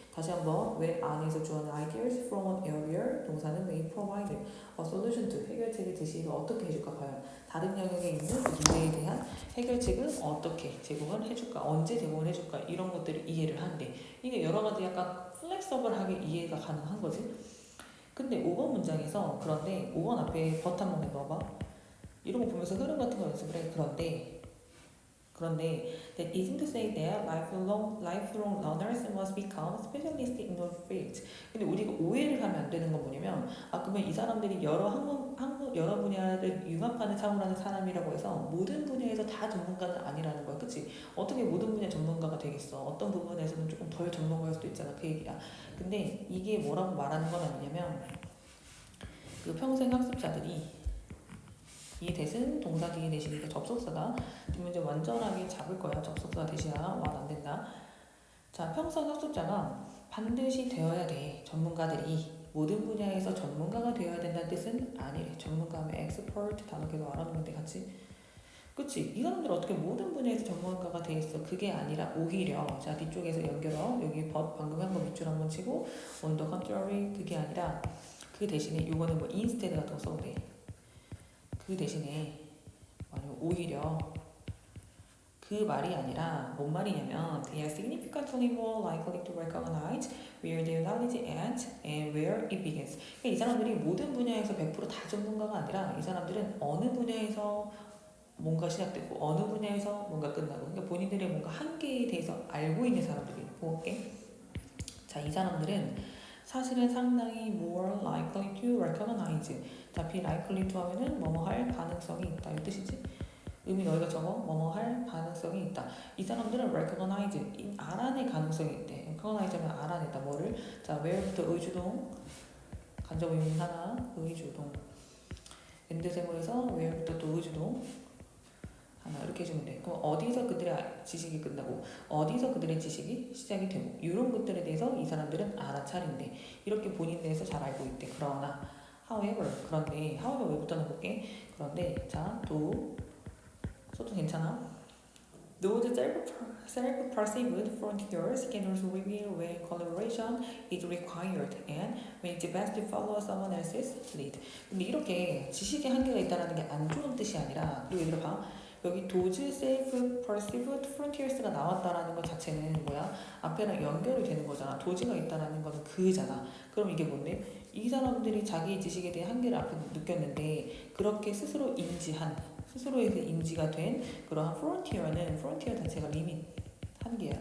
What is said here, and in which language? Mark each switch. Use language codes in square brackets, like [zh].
[ko] 다시 한번 when 안에서 주어는 [en] ideas from an area [ko] 동사는 [en] may provide a solution to [ko] 해결책을 제시를 어떻게 해줄까 과연 다른 영역에 있는 문제에 대한 해결책을 어떻게 제공을 해줄까 언제 제공을 해줄까 이런 것들을 이해를 한대. 이게 여러 가지 약간 플렉서블하게 이해가 가능한 거지. 근데 5번 문장에서 그런데 5번 앞에 but 한번 해봐봐. 이런 거 보면서 흐름 같은 거 연습을 해. 그런데 [en] that isn't to say that lifelong learners must become specialists in the field. [ko] 근데 우리가 오해를 하면 안 되는 건 뭐냐면 그러면 이 사람들이 여러 분야를 융합하는 사고를 하는 사람이라고 해서 모든 분야에서 다 전문가는 아니라는 거야. 그치? 어떻게 모든 분야 전문가가 되겠어? 어떤 부분에서는 조금 덜 전문가일 수도 있잖아. 그 얘기야. 근데 이게 뭐라고 말하는 건 아니냐면 그 평생 학습자들이 이 대신 동사 뒤에 대신이니까 접속사가 좀 이제 완전하게 잡을 거야. 접속사 대신아 말 안 된다. 자, 평생 학습자가 반드시 되어야 돼. 전문가들이 모든 분야에서 전문가가 되어야 된다는 뜻은 아니래. 전문가하면 expert 단어 계속 알아두면 돼 같이. 그치? 이 사람들 어떻게 모든 분야에서 전문가가 돼 있어? 그게 아니라 오히려 자 뒤쪽에서 연결어 여기 방금 한 거 밑줄 한번 치고 [en] on the contrary [ko] 그게 아니라 그 대신에 이거는 뭐 instead 같은 거 써도 돼. 그 대신에 오히려 그 말이 아니라 뭔 말이냐면 [en] they are significantly more likely to recognize where their knowledge ends and where it begins. [ko] 그러니까 이 사람들이 모든 분야에서 100% 다 전문가가 아니라 이 사람들은 어느 분야에서 뭔가 시작되고 어느 분야에서 뭔가 끝나고 그러니까 본인들의 뭔가 한계에 대해서 알고 있는 사람들이 볼게. 자, 이 사람들은 사실은 상당히 [en] more likely to recognize. [ko] 자, be likely to 하면은 뭐뭐 할 가능성이 있다. 이 뜻이지? 의미 너희가 적어. 뭐뭐 할 가능성이 있다. 이 사람들은 recognize, 알아낼 가능성이 있대. recognize 하면 알아냈다. 뭐를? 자, where부터 의주동. 간접 의미 하나, 의주동. 엔드세모에서 where부터 또 의주동. 하나 이렇게 해주면 돼. 그럼 어디서 그들의 지식이 끝나고 어디서 그들의 지식이 시작이 되고 이런 것들에 대해서 이 사람들은 알아차린대. 이렇게 본인 대해서 잘 알고 있대. 그러나 however 그런데 however 왜부터 넣어볼게. 그런데 자 또 소도 괜찮아. [en] Those self-perceived frontiers can also reveal when collaboration is required and when it's best to follow someone else's lead. [ko] 근데 이렇게 지식의 한계가 있다는 게 안 좋은 뜻이 아니라 그리고 얘들아 봐. 여기 도즈 셀프 퍼시브드 프론티어스가 나왔다라는 것 자체는 뭐야? 앞에랑 연결이 되는 거잖아. 도지가 있다라는 거는 그잖아. 그럼 이게 뭔데? 이 사람들이 자기 지식에 대한 한계를 앞에 느꼈는데 그렇게 스스로에서 인지가 된 그러한 프론티어 자체가 한계야.